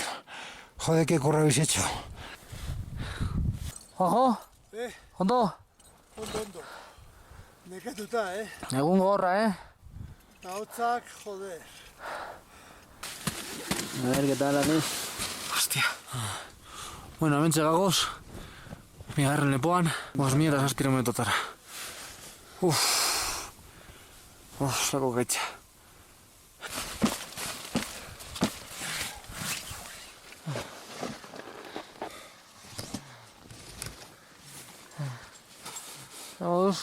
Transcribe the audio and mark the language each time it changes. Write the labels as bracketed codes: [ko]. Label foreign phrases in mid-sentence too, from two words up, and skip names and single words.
[es] Joder, qué curro habéis hecho. Ojo, [eu] ondo? Ondo. Nekatuta, Egun gorra, Ahotsak, [es] joder. A ver, ¿qué tal, Ani? Hostia. [eu] Bueno, hementxe gagoz, bigarren lepoan, 5.000 kilometrotara. Zako gaitza. Gagoz?